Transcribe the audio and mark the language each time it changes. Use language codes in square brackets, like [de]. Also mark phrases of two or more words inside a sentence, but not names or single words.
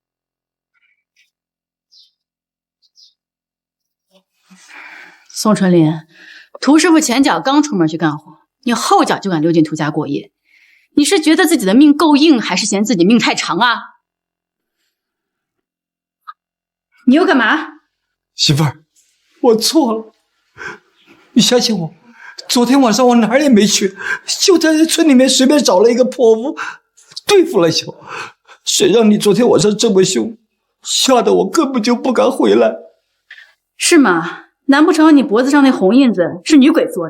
[zh] 宋春林，涂師傅前腳剛出門去幹活，你後腳就敢溜進涂家過夜，你是覺得自己的命夠硬，還是嫌自己命太長啊？你又幹嘛？媳婦兒，我錯了，你相信我，昨天晚上我哪兒也沒去，就在村裡面隨便找了一個破屋對付了一宿，誰讓你昨天晚上這麼兇，嚇得我根本就不敢回來。是嗎？難不成你脖子上那紅印子是女鬼做的？